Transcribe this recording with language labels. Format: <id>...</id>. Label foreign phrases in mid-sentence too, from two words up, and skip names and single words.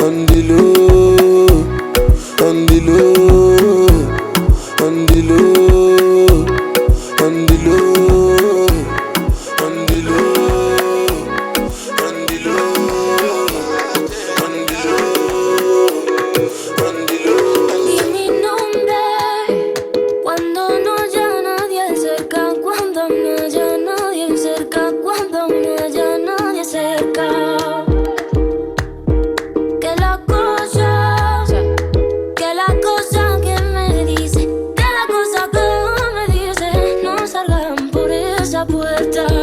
<en>On the low, on the low, on the low, on the low, on the low, on the low, on the low, on the low.</en> <es>Di mi nombre cuando no haya nadie cerca, cuando no haya nadie cerca, cuando no haya nadie cerca. Que la cosa que me dice, que la cosa que me dice, no salgan por esa puerta.</es>